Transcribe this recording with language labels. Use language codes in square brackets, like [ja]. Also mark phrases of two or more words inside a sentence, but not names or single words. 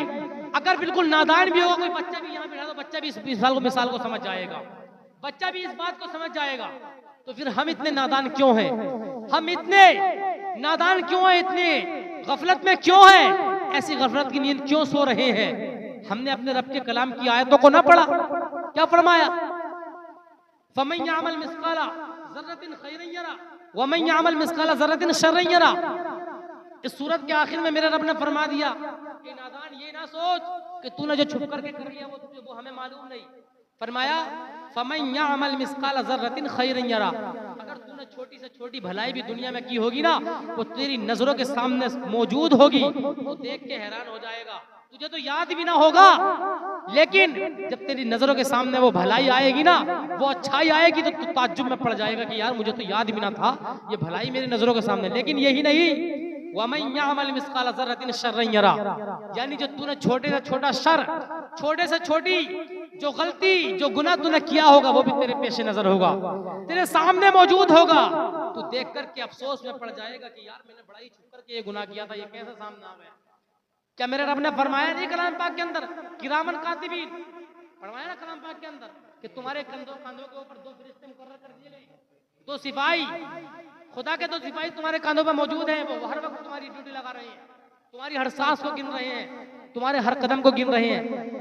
[hi] अगर बिल्कुल नादान भी होगा कोई बच्चा भी यहाँ बैठा तो बच्चा भी इस मिसाल को समझ जाएगा, बच्चा भी इस बात को समझ जाएगा। तो फिर हम इतने नादान क्यों हैं? हम इतने नादान क्यों हैं? इतने गफलत में क्यों हैं? ऐसी गफलत की नींद क्यों सो रहे हैं? हमने अपने रब के कलाम की आयतों को ना पढ़ा? क्या फरमाया? [ar] فمن يعمل مثقال ذرة خيرا يره و من يعمل مثقال ذرة شرا يره. [hi] इस सूरत के आखिर में मेरे रब ने फरमा दिया कि नादान ये ना सोच कि तूने जो छुप करके कर लिया वो हमें मालूम नहीं। फरमाया [ar] فمن يعمل مثقال ذرة خيرا يره, [hi] अगर तूने छोटी से छोटी भलाई भी दुनिया में की होगी ना, वो तेरी नजरों के सामने मौजूद होगी, तो देख के हैरान हो जाएगा, तुझे तो याद भी ना होगा, लेकिन जब तेरी नजरों के सामने वो भलाई आएगी ना, वो अच्छाई आएगी, तो तू ताज्जुब में पड़ जाएगा कि यार मुझे तो याद भी ना था ये भलाई मेरी नजरों के सामने। लेकिन यही नहीं, [ar] ومن يعمل مثقال ذرة شرا يره, [hi] यानी जो तूने छोटे से छोटा शर, छोटे से छोटी जो गलती, जो गुनाह तूने किया होगा वो भी तेरे पेश नजर होगा, तेरे सामने मौजूद होगा। तू देख करके अफसोस में पड़ जाएगा कि यार मैंने बड़ा ही छुप करके ये गुनाह किया था, ये कैसे सामने आ गया। क्या मेरे रब ने फरमाया नहीं कलाम पाक के अंदर, [ar] كراما كاتبين, [hi] फरमाया ना कलाम पाक के अंदर कि तुम्हारे कंधों के ऊपर 2 फरिश्ते मुकर्रर कर दिए गए, 2 सिपाही, खुदा के 2 सिपाही तुम्हारे कंधों पर मौजूद हैं, वो हर वक्त तुम्हारी ड्यूटी लगा रहे हैं, तुम्हारी हर सांस को गिन रहे हैं, तुम्हारे हर कदम को गिन रहे हैं।